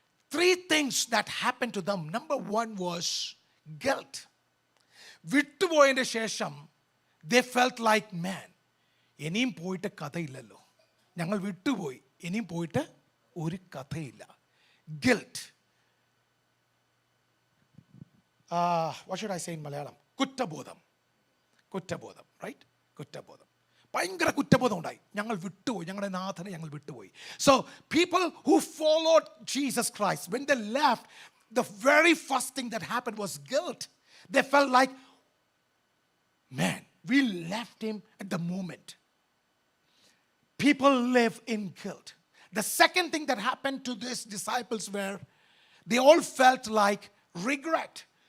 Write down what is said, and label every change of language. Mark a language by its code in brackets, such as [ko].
[en] 3 things that happened to them. Number 1 was guilt. [ml] വിട്ടുപോയതിന് ശേഷം [en] they felt like, man, [ml] ഇനിയും പോയിട്ട് കഥയില്ലല്ലോ, ഞങ്ങൾ വിട്ടുപോയി, ഇനിയും പോയിട്ട് ഒരു കഥയില്ല. [en] Guilt. What should I say in Malayalam? കുറ്റബോധം, right? [ml] കുറ്റബോധം, ഭയങ്കര കുറ്റബോധം ഉണ്ടായി. ഞങ്ങൾ വിട്ടുപോയി, ഞങ്ങളുടെ നാഥനെ ഞങ്ങൾ വിട്ടുപോയി. [en] So people who followed Jesus Christ, when they left, the very first thing that happened was guilt. They felt like, man, we left him at the moment. People live in guilt. The second thing that happened to these disciples were, they all felt like regret.